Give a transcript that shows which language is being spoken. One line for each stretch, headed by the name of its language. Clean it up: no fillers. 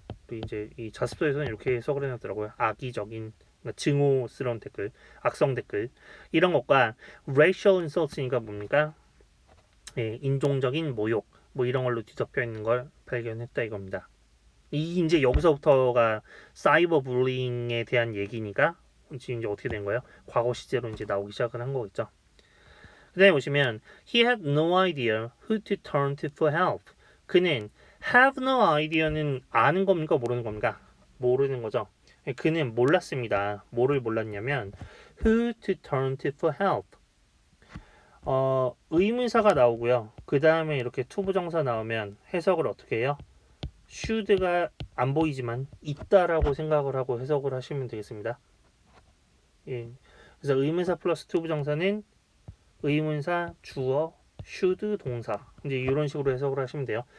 Korean: 이제 이 자습서에서는 이렇게 해석을 해놨더라고요. 악의적인 그러니까 증오스러운 댓글, 악성 댓글 이런 것과
English: racial insults
Korean: 니까 뭡니까? 예, 인종적인 모욕 뭐 이런 걸로 뒤덮여 있는 걸 발견했다 이겁니다. 이 이제 여기서부터가 사이버 불링에 대한 얘기니까 지금 이제 어떻게 된 거예요? 과거 시제로 이제 나오기 시작을 한 거겠죠. 그다음에 보시면
English: he had no idea who to turn to for help.
Korean: 그는
English: have no idea
Korean: 는 아는 겁니까 모르는 겁니까? 모르는 거죠. 그는 몰랐습니다. 뭐를 몰랐냐면
English: who to turn to for help.
Korean: 의문사가 나오고요. 그 다음에 이렇게 투부정사 나오면 해석을 어떻게 해요? should가 안 보이지만 있다라고 생각을 하고 해석을 하시면 되겠습니다. 예. 그래서 의문사 플러스 투부정사는 의문사 주어 should 동사 이제 이런 식으로 해석을 하시면 돼요.